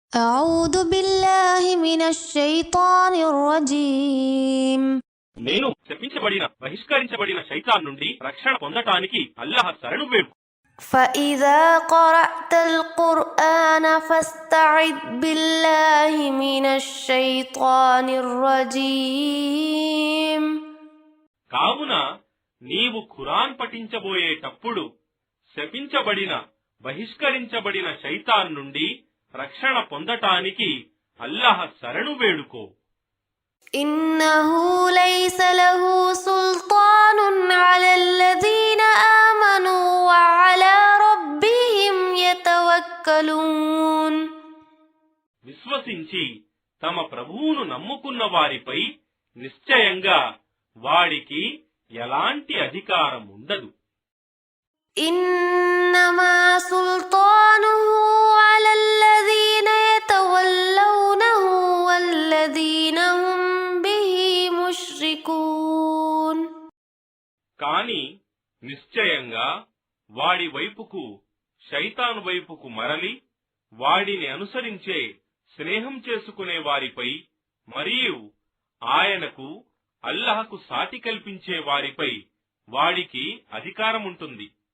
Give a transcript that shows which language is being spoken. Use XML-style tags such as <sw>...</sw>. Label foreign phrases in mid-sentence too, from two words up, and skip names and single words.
<ar>أعوذ بالله من الشيطان الرجيم</ar> <te>నేను శపించబడిన బహిష్కరించబడిన శైతాన్ నుండి రక్షణ పొందటానికి అల్లాహ్ శరణు వేడు.</te> <ar>فإذا قرأت القرآن فاستعذ بالله من الشيطان الرجيم</ar> <te>కావున నీవు ఖురాన్ పఠించబోయేటప్పుడు శపించబడిన బహిష్కరించబడిన శైతాన్ నుండి రక్షణ పొందటానికి అల్లాహ్ శరణు వేడుకో.</te> <ar>إنه ليس له سلطان على الذين آمنوا وعلى ربهم يتوكلون</ar> <te>విశ్వసించి తమ ప్రభువును నమ్ముకున్న వారిపై నిశ్చయంగా వాడికి ఎలాంటి అధికారం ఉండదు.</te> <ar>إنما سلطانه على الذين يتولونه والذين هم به مشركون</ar> <te>కాని నిశ్చయంగా వాడి వైపుకు శైతాను వైపుకు మరలి వాడిని అనుసరించే స్నేహం చేసుకునే వారిపై మరియు ఆయనకు అల్లాహకు సాటి కల్పించే వారిపై వాడికి అధికారముంటుంది.</te>